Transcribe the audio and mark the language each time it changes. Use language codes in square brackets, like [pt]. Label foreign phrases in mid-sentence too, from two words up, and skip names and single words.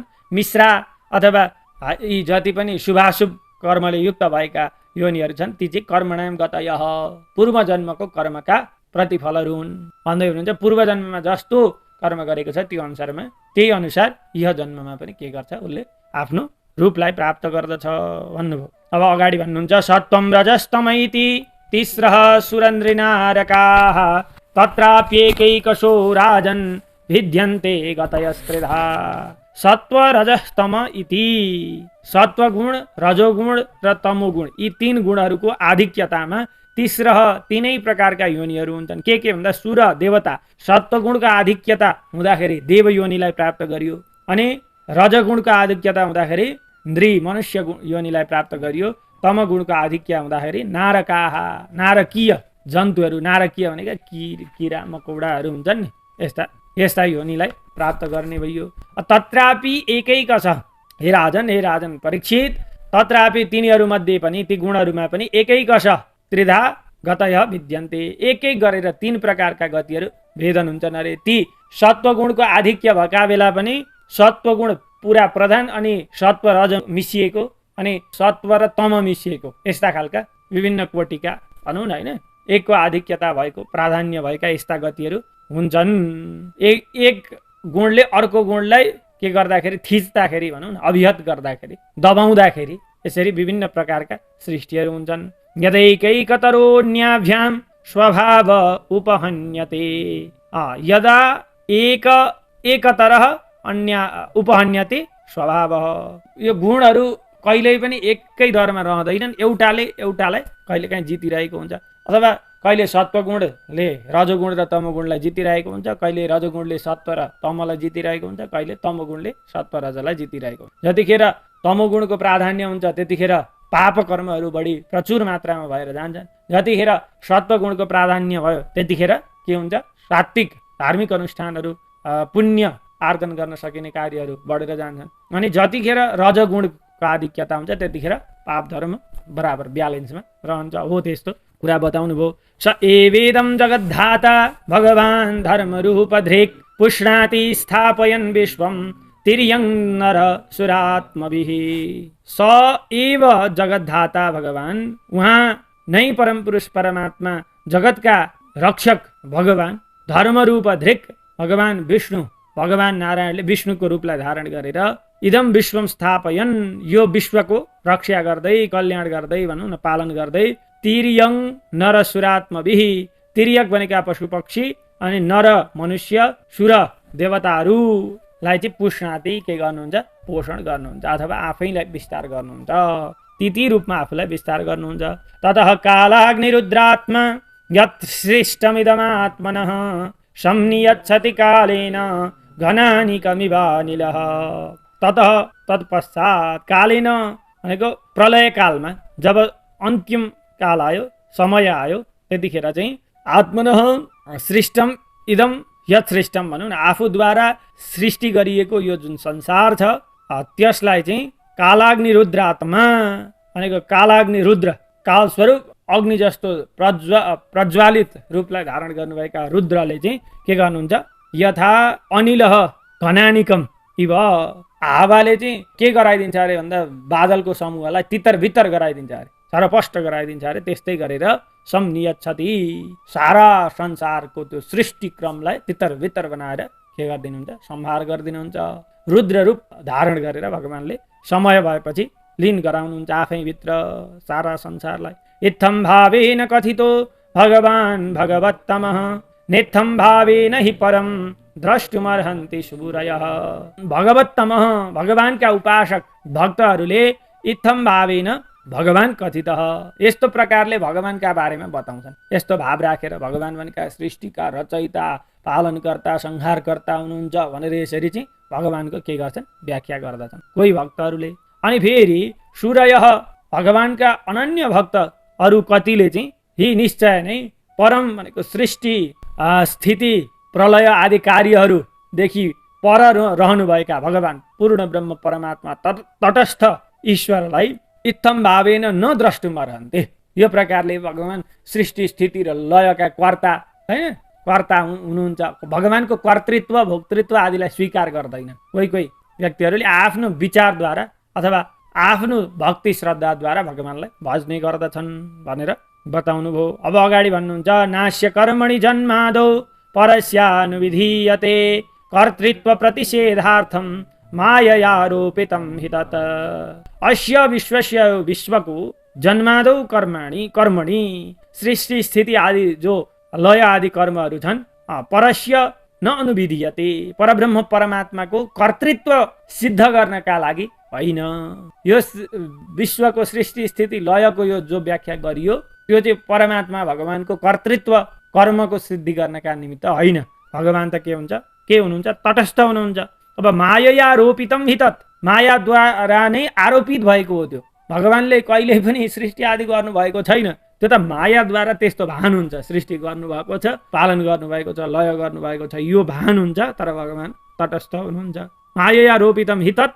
[ne] मिश्रा अथवा यी जति पनि शुभाशुभ कर्मले युक्त भएका योनिहरू छन्, ती चाहिँ [sa] कर्मणाम गतयः, [ne] पूर्व जन्मको कर्मका प्रतिफलहरू हुन् भन्दै हुनुहुन्छ। पूर्व जन्ममा जस्तो कर्म गरेको छ त्यही अनुसार यह जन्ममा पनि के गर्छ? उसले आफ्नो रूपलाई प्राप्त गर्दछ भन्नुभयो। अब अगाडि भन्नुहुन्छ। [sa] सत्वम रजस्तम इति तिस्रः सुरन्द्रिनारकाः तत्राप्येकैकशो राजन् भिद्यन्ते गतयस्त्रिधा सत्वरजस्तम इति। [ne] सत्वगुण, रजोगुण र तमोगुण यी तीन गुणहरूको आधिक्यतामा तिस्रह तीनै प्रकारका योनिहरू हुन्छन्। के भन्दा सुर देवता सत्वगुणको आधिक्यता हुँदाखेरि देव योनिलाई प्राप्त गरियो, अनि रजगुणको आधिक्यता हुँदाखेरि नृ मनुष्य योनिलाई प्राप्त गरियो, तमगुणको आधिक्य हुँदाखेरि नारकाः नारकीय जन्तुहरू, नारकीय भनेका किरा मकौडाहरू हुन्छन् नि, यस्ता योनिलाई प्राप्त गर्ने भइयो। [sa] तत्रापि एकैक [ne] छ, हे राजन परीक्षित, तत्रापि तिनीहरूमध्ये पनि ती गुणहरूमा पनि एकैक छ [sa] त्रिधा गतय विद्यन्ते, [ne] एक एक गरेर तीन प्रकारका गतिहरू भेदन हुन्छन् अरे। ती सत्वगुणको आधिक्य भएका बेला पनि सत्वगुण पुरा प्रधान अनि सत्व रज मिसिएको अनि सत्व र तम मिसिएको, यस्ता खालका विभिन्न कोटिका भनौँ न होइन, एकको आधिक्यता भएको प्राधान्य भएका यस्ता गतिहरू हुन्छन्। एक गुणले अर्को गुणलाई के गर्दाखेरि थिच्दाखेरि भनौँ न, अभिहत गर्दाखेरि, दबाउँदाखेरि यसरी विभिन्न प्रकारका सृष्टिहरू हुन्छन्। [sa] यदैकैकतरोऽन्याभ्यां स्वभाव उपहन्यते, यदा एकतरः अन्य उपहन्यते स्वभाव। [ne] यो गुणहरू कहिल्यै पनि एकै दरमा रहँदैनन्, एउटालाई कहिलेकाहीँ जितिरहेको हुन्छ, अथवा कहिले सत्वगुणले रजोगुण र तमोगुणलाई जितिरहेको हुन्छ, कहिले रजोगुणले सत्व र तमलाई जितिरहेको हुन्छ, कहिले तमोगुणले सत्व रजलाई जितिरहेको हुन्छ। जतिखेर तमोगुणको प्राधान्य हुन्छ त्यतिखेर पाप कर्महरू बढी प्रचुर मात्रामा भएर जान्छन्, जतिखेर सत्वगुणको प्राधान्य भयो त्यतिखेर के हुन्छ, सात्विक धार्मिक अनुष्ठानहरू पुण्य आर्जन गर्न सकिने कार्यहरू बढेर जान्छन्, अनि जतिखेर रजगुणको आधिक्यता हुन्छ त्यतिखेर पाप धर्म बराबर ब्यालेन्समा रहन्छ। हो त्यस्तो कुरा बताउनु भयो। [sa] स एवेदं जगद्धाता भगवान् धर्मरूपधृक् पुष्णाति स्थापयन् विश्वं तिर्यं नर सुरात्मभिः। स एव जगद्धाता भगवान्, [ne] उहाँ नै परम पुरुष परमात्मा जगतका रक्षक भगवान्, धर्मरूपधृक् भगवान् विष्णु, भगवान् नारायणले विष्णुको रूपलाई धारण गरेर [sa] इदम विश्वम स्थापयन्, [ne] यो विश्वको रक्षा गर्दै कल्याण गर्दै भनौँ न पालन गर्दै, [sa] तिर्यं नर सुरात्मभिः, [ne] तिर्यक भनेका पशु पक्षी अनि नर मनुष्य सुर देवताहरूलाई चाहिँ पुष्णाति के गर्नुहुन्छ, पोषण गर्नुहुन्छ अथवा आफैलाई विस्तार गर्नुहुन्छ, ती रूपमा आफूलाई विस्तार गर्नुहुन्छ। [sa] ततः कालाग्निरुद्रात्मा यत् सृष्टमिदमात्मनः संनियच्छति कालेन घनानि कमिवानिलः। [ne] ततः तत्पश्चात कालेन भनेको प्रलय कालमा, जब अन्तिम काल आयो, समय आयो, त्यतिखेर चाहिँ [sa] आत्मनः सृष्टम इदम यत् सृष्टम [ne] भनौँ न, आफूद्वारा सृष्टि गरिएको यो जुन संसार छ त्यसलाई चाहिँ कालाग्निरुद्रात्मा भनेको कालाग्नि रुद्र, कालस्वरूप अग्नि जस्तो प्रज्वालित रूपलाई धारण गर्नुभएका रुद्रले चाहिँ के गर्नुहुन्छ, [sa] यथा अनिलः घनानिकम इव, [ne] हावाले चाहिँ के गराइदिन्छ अरे भन्दा बादलको समूहलाई तितर बितर गराइदिन्छ अरे, सरपष्ट गराइदिन्छ अरे, त्यस्तै गरेर संनियच्छति, सारा संसारको त्यो सृष्टि क्रमलाई तितर बितर बनाएर के गरिदिनुहुन्छ, संहार गरिदिनुहुन्छ। रुद्र रूप धारण गरेर भगवानले समय भएपछि लीन गराउनुहुन्छ आफैभित्र सारा संसारलाई। [sa] इत्थं भावेन कथितो भगवान् भगवत्तमः नेत्थं भावेन हि परम द्रष्टुमर्हन्ति सुबुरयः। [ne] भगवत्तमः भगवानका उपासक भक्तहरूले [sa] इत्थं भावेन भगवान कथितः, [ne] यस्तो प्रकारले भगवानका बारेमा बताउँछन्, यस्तो भाव राखेर भगवान भनेका सृष्टिका रचयिता पालनकर्ता संहारकर्ता हुनुहुन्छ भनेर यसरी चाहिँ भगवानको के गर्छन्, व्याख्या गर्दछन् कोही भक्तहरूले। अनि फेरि सूर्यः भगवानका अनन्य भक्तहरू कतिले चाहिँ यी निश्चय नै परम भनेको सृष्टि स्थिति प्रलय आदि कार्यहरूदेखि पर रहनुभएका भगवान पूर्ण ब्रह्म परमात्मा तटस्थ ईश्वरलाई [sa] इत्थम भावेन न द्रष्टुमर्हन्ते, [ne] यो प्रकारले भगवान सृष्टि स्थिति र लयका कर्ता हैन, कर्ता हुनुहुन्छ, भगवानको कर्तृत्व भोक्तृत्व आदिलाई स्वीकार गर्दैन। कोही व्यक्तिहरूले आफ्नो विचारद्वारा अथवा आफ्नो भक्ति श्रद्धाद्वारा भगवानलाई भज्ने गर्दछन् भनेर बताउनु भयो। अब अगाडि भन्नुहुन्छ, [sa] नास्य कर्मणि जन्मादौ परस्यानुविधीयते कर्तृत्व प्रतिषेधार्थं माययारोपितं हि तत्। अस्य विश्वस्य [ne] विश्वको [sa] जन्मादौ कर्मणि [ne] सृष्टि स्थिति आदि जो लय आदि कर्महरू छन् [sa] परस्य न अनुविधीयते, [ne] परब्रह्म परमात्माको कर्तृत्व सिद्ध गर्नका लागि होइन। यो विश्वको सृष्टि स्थिति लयको यो जो व्याख्या गरियो त्यो चाहिँ परमात्मा भगवानको कर्तृत्व कर्मको सिद्धि गर्नका निमित्त होइन। भगवान त के हुन्छ, के हुनुहुन्छ, तटस्थ हुनुहुन्छ। [sa] अब माया रोपितम हि तत्, [ne] मायाद्वारा नै आरोपित भएको हो त्यो। भगवानले कहिले पनि सृष्टि आदि गर्नुभएको छैन, त्यो त मायाद्वारा त्यस्तो भान हुन्छ। सृष्टि गर्नुभएको छ, पालन गर्नुभएको छ, लय गर्नुभएको छ, यो भान हुन्छ। तर भगवान तटस्थ हुनुहुन्छ। [sa] माया रोपितम हि तत्।